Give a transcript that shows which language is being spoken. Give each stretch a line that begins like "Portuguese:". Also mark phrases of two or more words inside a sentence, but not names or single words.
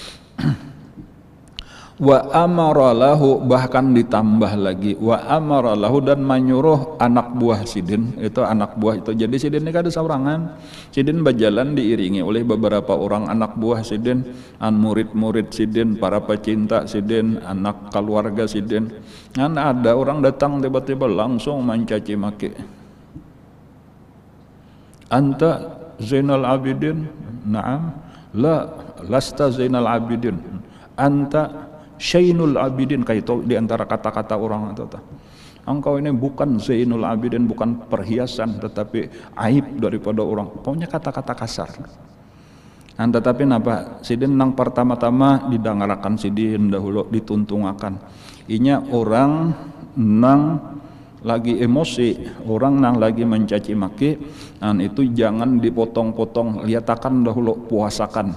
Arabic: وأمر له,
Banjar: bahkan ditambah lagi
Arabic: وأمر له,
Banjar: dan menyuruh anak buah Sidin itu anak buah itu. Jadi Sidin ini kada saurangan. Sidin berjalan diiringi oleh beberapa orang anak buah Sidin, murid-murid Sidin, para pecinta Sidin, anak keluarga Sidin. Ada orang datang tiba-tiba langsung mencaci maki.
Arabic: أنت زين العابدين؟ نعم. لا، لست زين العابدين. أنت شين العابدين,
Banjar: kayak itu di antara kata-kata orang itu. Engkau ini bukan Zainul Abidin, bukan perhiasan, tetapi aib daripada orang. Pokoknya kata-kata kasar. Tetapi napa Sidin nang pertama-tama didangarakan Sidin dahulu dituntungakan. Inya orang nang lagi emosi, orang nang lagi mencaci maki, itu jangan dipotong-potong, liatakan dahulu, puasakan.